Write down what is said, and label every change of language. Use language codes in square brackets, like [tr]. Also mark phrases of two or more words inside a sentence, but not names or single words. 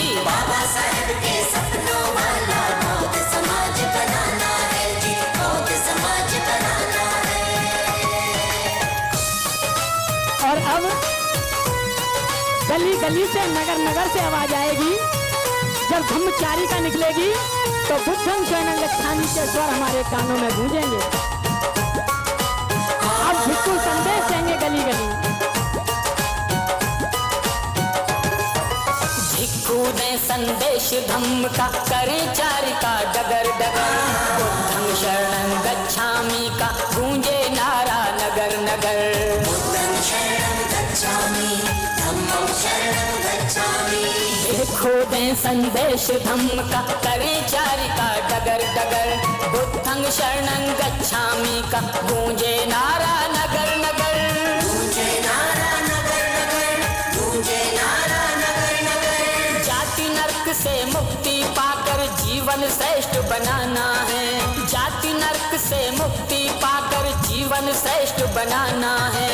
[hi] बाबा साहेब के सपनों वाला बौद्ध समाज बनाना है जी, बौद्ध समाज बनाना है। और अब गली गली से नगर नगर से आवाज आएगी। जब ब्रह्मचारी का निकलेगी तो [pi] बुद्धं शरणं गच्छामि [hi] के स्वर हमारे कानों में गूंजेंगे। अब भिक्षु संदेश देंगे गली गली। भिक्षु ने संदेश धम्म का करे चारि का डगर डगर, [pi] बुद्धं शरणं गच्छामि [hi] का गूंजे नारा नगर नगर। [pi] बुद्धं शरणं गच्छामि, धम्मं शरणं गच्छामि। [hi] भिक्षु ने संदेश धम्म का करे चारि का डगर डगर, [pi] बुद्धं शरणं गच्छामि [hi] का गूंजे नारा नगर नगर। गूंजे नारा नगर नगर, गूंजे नारा नगर नगर। जाति नरक से मुक्ति पाकर जीवन श्रेष्ठ बनाना है, जाति नरक से मुक्ति पाकर जीवन श्रेष्ठ बनाना है।